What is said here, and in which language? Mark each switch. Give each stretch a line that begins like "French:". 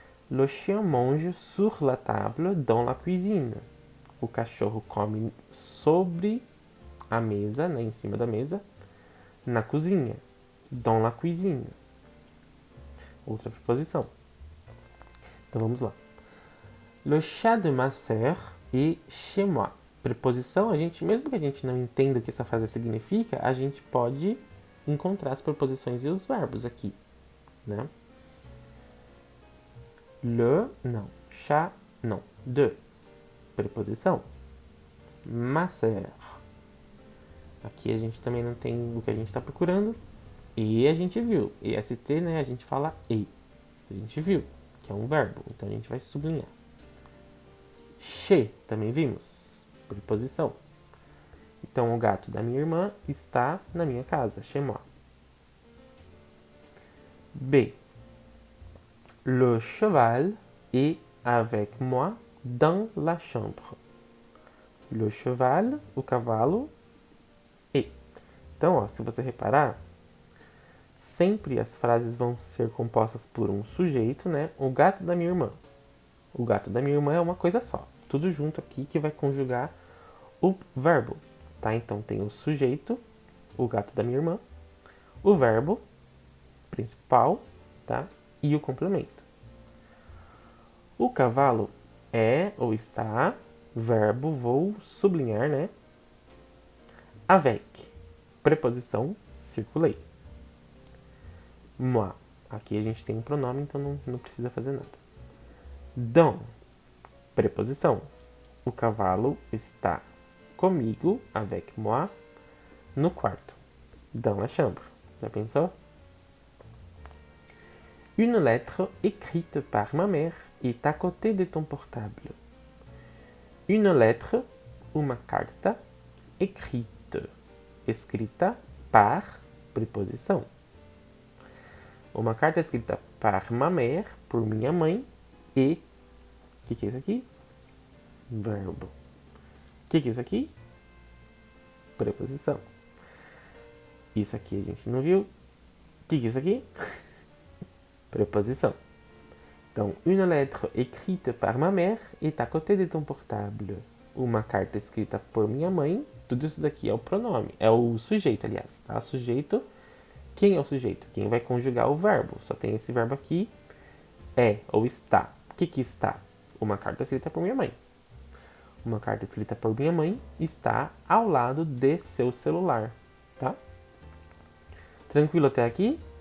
French: Le chien mange sur la table dans la cuisine.
Portuguese: O cachorro come sobre a mesa, né, em cima da mesa, na cozinha.
French: Dans la cuisine.
Portuguese: Outra preposição. Então vamos lá.
French: Le chat de ma sœur est chez moi.
Portuguese: Preposição, mesmo que a gente não entenda o que essa frase significa, a gente pode encontrar as preposições e os verbos aqui, né? Le, não. Chat, não. De. Preposição.
French: Ma sœur.
Portuguese: Aqui a gente também não tem o que a gente está procurando. E a gente viu. EST, né? A gente fala e. A gente viu, que é um verbo. Então a gente vai sublinhar. Chez, também vimos. Preposição. Então o gato da minha irmã está na minha casa.
French: Chez moi. B. Le cheval est avec moi dans la chambre. Le cheval,
Portuguese: o cavalo, e. Então, ó, se você reparar, sempre as frases vão ser compostas por um sujeito, né? O gato da minha irmã. O gato da minha irmã é uma coisa só. Tudo junto aqui que vai conjugar o verbo, tá? Então tem o sujeito, o gato da minha irmã, o verbo principal, tá? E o complemento. O cavalo é ou está, verbo, vou sublinhar, né? Avec, preposição, circulei. Moi, aqui a gente tem um pronome, então não precisa fazer nada. Dans, preposição. O cavalo está comigo,
French: avec moi,
Portuguese: no quarto.
French: Dans la chambre.
Portuguese: Já pensou?
French: Une lettre écrite par ma mère est à côté de ton portable. Une lettre,
Portuguese: uma carta, écrite, escrita par preposição. Uma carta escrita
French: par ma mère,
Portuguese: por minha mãe, e... O que é isso aqui? Verbo. O que é isso aqui? Preposição. Isso aqui a gente não viu. O que é isso aqui? Preposição. Então,
French: une lettre écrite par ma mère est à côté de ton portable.
Portuguese: Uma carta escrita por minha mãe. Tudo isso daqui é o pronome. É o sujeito, aliás. Tá? Sujeito. Quem é o sujeito? Quem vai conjugar o verbo. Só tem esse verbo aqui. É ou está. O que está? Uma carta escrita por minha mãe. Uma carta escrita por minha mãe está ao lado de seu celular. Tá? Tranquilo até aqui?